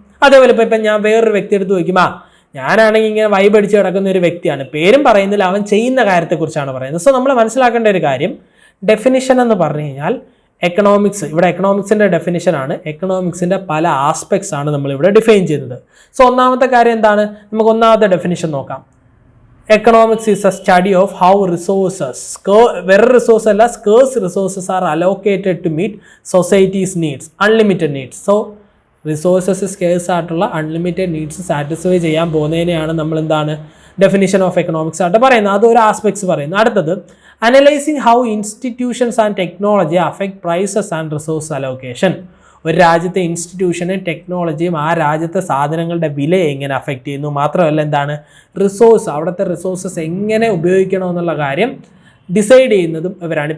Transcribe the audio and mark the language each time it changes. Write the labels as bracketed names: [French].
[Malayalam] അതേപോലെ ഇപ്പം ഞാൻ വേറൊരു വ്യക്തി എടുത്ത് ചോദിക്കും, ഞാനാണെങ്കിൽ ഇങ്ങനെ വൈബ് അടിച്ച് കിടക്കുന്ന ഒരു വ്യക്തിയാണ്, പേരും പറയുന്നില്ല, അവൻ ചെയ്യുന്ന കാര്യത്തെക്കുറിച്ചാണ് പറയുന്നത്. സോ നമ്മൾ മനസ്സിലാക്കേണ്ട ഒരു കാര്യം, ഡെഫിനിഷൻ എന്ന് പറഞ്ഞു കഴിഞ്ഞാൽ എക്കണോമിക്സ്, ഇവിടെ എക്കണോമിക്സിൻ്റെ ഡെഫിനിഷനാണ്, എക്കണോമിക്സിൻ്റെ പല ആസ്പെക്ട്സ് ആണ് നമ്മളിവിടെ ഡിഫൈൻ ചെയ്യുന്നത്. സോ ഒന്നാമത്തെ കാര്യം എന്താണ്? നമുക്ക് ഒന്നാമത്തെ ഡെഫിനിഷൻ നോക്കാം. [English] Economics is a study of how resources, resource [Malayalam] അല്ല, [English] scarce resources are allocated to meet society's needs, unlimited needs. So resources scarce [Malayalam] ആയിട്ടുള്ള [English] unlimited needs [Malayalam] സാറ്റിസ്ഫൈ ചെയ്യാൻ പോകുന്നതിനെയാണ് നമ്മൾ എന്താണ് ഡെഫിനിഷൻ ഓഫ് എക്കണോമിക്സ് ആയിട്ട് പറയുന്നത്. അതൊരു ആസ്പെക്ട്സ് പറയുന്നു. അടുത്തത് [English] Analysing how institutions and technology affect prices and resource allocation. [Malayalam] ഒരു രാജ്യത്തെ ഇൻസ്റ്റിറ്റ്യൂഷനും ടെക്നോളജിയും ആ രാജ്യത്തെ സാധനങ്ങളുടെ വിലയെ എങ്ങനെ അഫക്റ്റ് ചെയ്യുന്നു, മാത്രമല്ല എന്താണ് റിസോഴ്സ്, അവിടുത്തെ റിസോഴ്സസ് എങ്ങനെ ഉപയോഗിക്കണമെന്നുള്ള കാര്യം ഡിസൈഡ് ചെയ്യുന്നതും ഇവരാണ്.